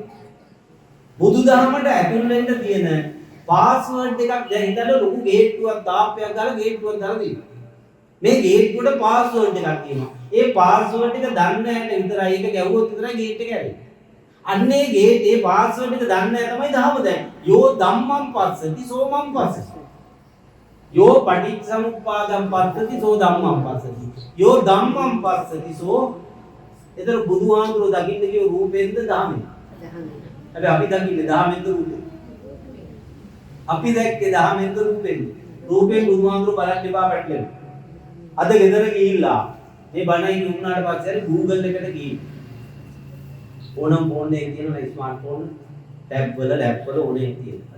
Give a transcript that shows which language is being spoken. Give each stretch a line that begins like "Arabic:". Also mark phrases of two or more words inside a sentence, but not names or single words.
Sinhala: බුදුදහමට ඇතුල් වෙන්න තියෙන පාස්වර්ඩ් එකක් දැන් හිතන්න ලොකු ගේට්ටුවක් තාප්පයක් දාලා ගේට්ටුවක් දාලා දෙනවා. මේ ගේට්ටුවට පාස්වර්ඩ් එකක් තියෙනවා. ඒ පාස්වර්ඩ් එක දන්නේ නැහැ විතරයි. ඒක ගැව්වොත් විතරයි ගේට් එක ඇරෙන්නේ. අන්නේ ගේට් ඒ පාස්වර්ඩ් එක දන්නේ නැහැ තමයි දහම දැන්.
Pali: යෝ ධම්මං පස්සති සෝමං පස්සති. යෝ පටිච්චසමුප්පාදං පස්සති සෝ ධම්මං පස්සති. යෝ ධම්මං පස්සති සෝ
Sinhala: එතන බුදුහාමුදුරුවෝ දකින්න කිව්ව රූපෙන්ද දහමෙන්. හැබැයි අපි දකින්නේ දහමෙන්ද රූපෙන්. අපි දැක්කේ දහමෙන්ද රූපෙන්. රූපෙන් බුදුහාමුදුරුවෝ බලන්න එපා පැටලෙන්න. අද ගෙදර ගිහිල්ලා මේ බණයි වුණාට පස්සේ හරි Google එකට ගිහින් ඕනම් ෆෝන් එකේ තියෙන
English: smart phone
Sinhala: ටැබ් වල ලැප් වල ඕනේ තියෙනවා.